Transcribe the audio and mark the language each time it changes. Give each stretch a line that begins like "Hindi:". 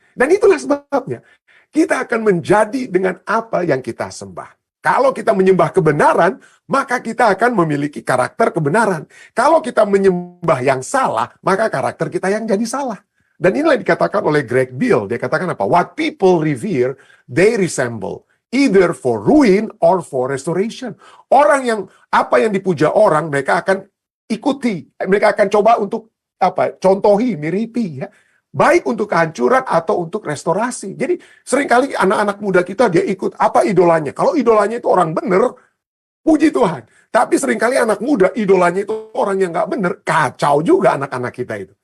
Indonesian: Dan itulah sebabnya kita akan menjadi dengan apa yang kita sembah. Kalau kita menyembah kebenaran, maka kita akan memiliki karakter kebenaran. Kalau kita menyembah yang salah, maka karakter kita yang jadi salah. Dan inilah dikatakan oleh Greg Beale. Dia katakan apa?
English: What people revere, they resemble. Either for ruin or for restoration.
Indonesian: Apa yang dipuja orang, mereka akan ikuti. Mereka akan coba untuk contohi, miripi. Ya. Baik untuk kehancuran atau untuk restorasi. Jadi seringkali anak-anak muda kita dia ikut apa idolanya. Kalau idolanya itu orang benar, puji Tuhan. Tapi seringkali anak muda idolanya itu orang yang nggak benar, kacau juga anak-anak kita itu.